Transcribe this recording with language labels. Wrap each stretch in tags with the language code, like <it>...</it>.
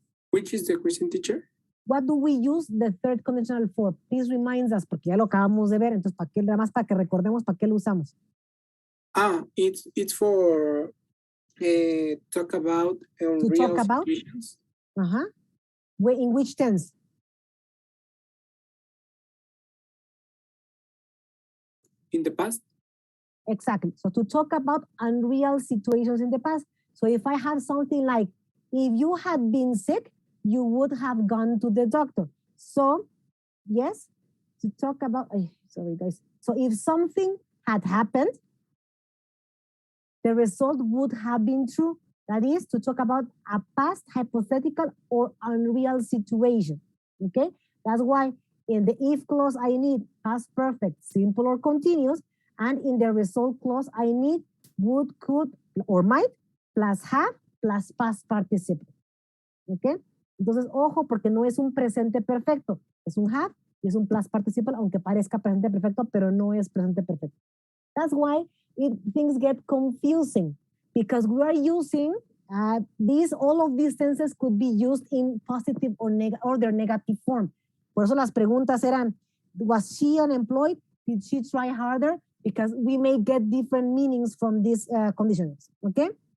<en>Which is the question, teacher? What do we use the third conditional for? Please remind us,</en> <es>porque ya lo acabamos de ver, entonces para qué, nada más para que recordemos para qué lo usamos.</es> <en>It's for talk about real situations. Uh-huh. In which tense? In the past. Exactly. So to talk about unreal situations in the past. So if I have something like, if you had been sick, you would have gone to the doctor. So, yes, to talk about, sorry guys. So if something had happened, the result would have been true. That is to talk about a past hypothetical or unreal situation. Okay? That's why in the if clause, I need past perfect, simple or continuous. And in the result clause, I need would, could, or might, plus have, plus past participle. Okay?</en> <es>Entonces, ojo, porque no es un presente perfecto. Es un have y es un plus participle, aunque parezca presente perfecto, pero no es presente perfecto.</es> <en>That's why things get confusing, because we are using all of these tenses could be used in positive or their negative form.</en> <es>Por eso las preguntas eran,</es> <en>was she unemployed? Did she try harder? Because we may get different meanings from these conditions, okay?</en>